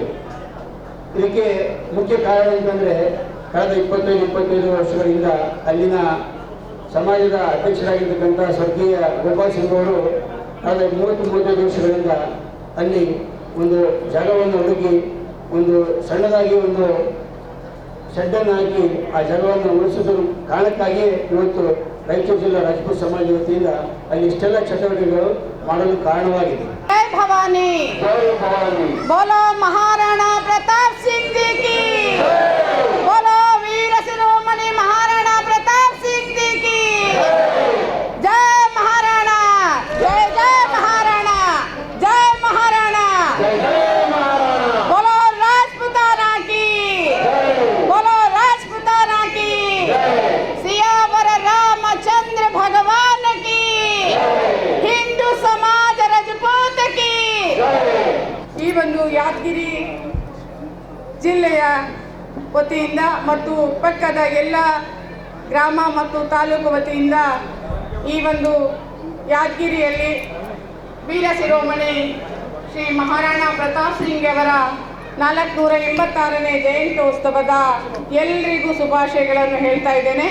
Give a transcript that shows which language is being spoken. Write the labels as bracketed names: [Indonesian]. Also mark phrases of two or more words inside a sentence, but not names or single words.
[Kannada] ಇದಕ್ಕೆ ಮುಖ್ಯ ಕಾರಣ ಅಂತಂದರೆ ಕಳೆದ 25 ವರ್ಷಗಳಿಂದ ಅಲ್ಲಿನ ಸಮಾಜದ ಅಧ್ಯಕ್ಷರಾಗಿರ್ತಕ್ಕಂಥ ಸ್ವರ್ಗೀಯ ಗೋಪಾಲ್ ಸಿಂಗ್ ಅವರು ಕಳೆದ 30-35 ವರ್ಷಗಳಿಂದ ಅಲ್ಲಿ ಒಂದು ಜಾಗವನ್ನು ಹುಡುಕಿ ಒಂದು ಸಣ್ಣದಾಗಿ ಒಂದು ಶೆಡ್ಡನ್ನು ಹಾಕಿ ಆ ಜಾಗವನ್ನು ಉಳಿಸಿದ ಕಾರಣಕ್ಕಾಗಿ ಇವತ್ತು ರಾಯಚೂರು ಜಿಲ್ಲಾ ರಾಜಪೂತ್ ಸಮಾಜ ವತಿಯಿಂದ ಅಲ್ಲಿ ಇಷ್ಟೆಲ್ಲ ಚಟುವಟಿಕೆಗಳು ಮಾಡಲು ಕಾರಣವಾಗಿದೆ. [Hindi] जय भवानी, बोलो महाराणा प्रताप सिंह जी की, बोलो वीर शिरोमणि महाराणा प्रताप सिंह जी की, जय महाराणा, जय जय महाराणा, जय महाराणा, बोलो राजपूताना की, बोलो राजपूताना की, सियावर रामचंद्र भगवान की, हिंदू समाज रजपूत की. [Kannada] ಈ ಒಂದು ಯಾದಗಿರಿ ಜಿಲ್ಲೆಯ ವತಿಯಿಂದ ಮತ್ತು ಪಕ್ಕದ ಎಲ್ಲ ಗ್ರಾಮ ಮತ್ತು ತಾಲೂಕು ವತಿಯಿಂದ ಈ ಒಂದು ಯಾದಗಿರಿಯಲ್ಲಿ ವೀರ ಶಿರೋಮಣಿ ಶ್ರೀ ಮಹಾರಾಣಾ ಪ್ರತಾಪ್ ಸಿಂಗ್ ಅವರ 486ನೇ ಜಯಂತ್ಯೋತ್ಸವದ ಎಲ್ಲರಿಗೂ ಶುಭಾಶಯಗಳನ್ನು ಹೇಳ್ತಾ ಇದ್ದೇನೆ.